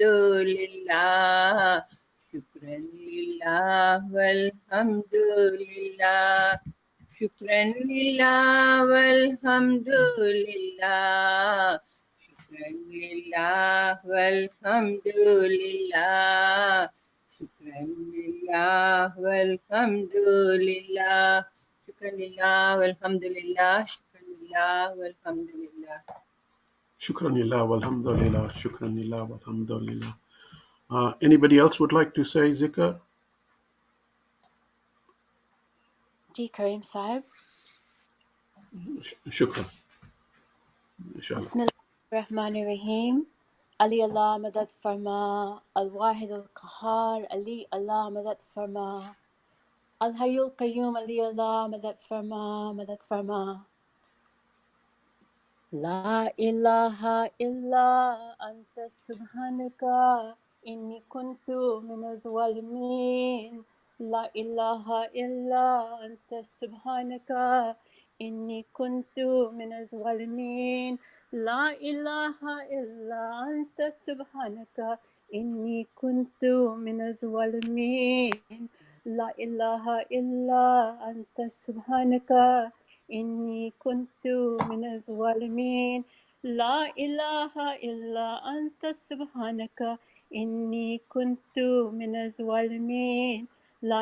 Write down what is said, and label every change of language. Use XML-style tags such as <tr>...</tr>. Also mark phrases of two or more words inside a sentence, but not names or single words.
<ar>للہ شکرا للہ والحمد للہ شکرا للہ والحمد للہ شکرا للہ والحمد للہ شکرا للہ والحمد للہ شکرا للہ والحمد للہ شکرا للہ والحمد للہ شكرا لله والحمد لله. شكرا لله والحمد لله.</ar> <en>Anybody else would like to say zikr?</en> <ur>جی کریم صاحب</ur> <ar>شكرا. إن شاء الله. بسم اللہ الرحمن الرحیم علی اللہ</ar> <ur>مدد فرما</ur> <ar>الواحد القہار علی اللہ</ar> <ur>مدد فرما</ur> <ar>الحی القیوم علی اللہ</ar> <ur>مدد فرما مدد فرما</ur> <ar>لا الہ الا انت سبحانک انی کنت من الظالمین لا الہ الا انت سبحانک انی کنت من الظالمین لا الہ الا انت سبحانک انی کنت من الظالمین لا الہ الا انت سبحانک انی کنت من الظالمین لا الہ الا انت سبحانک انی کنت من الظالمین لا</ar>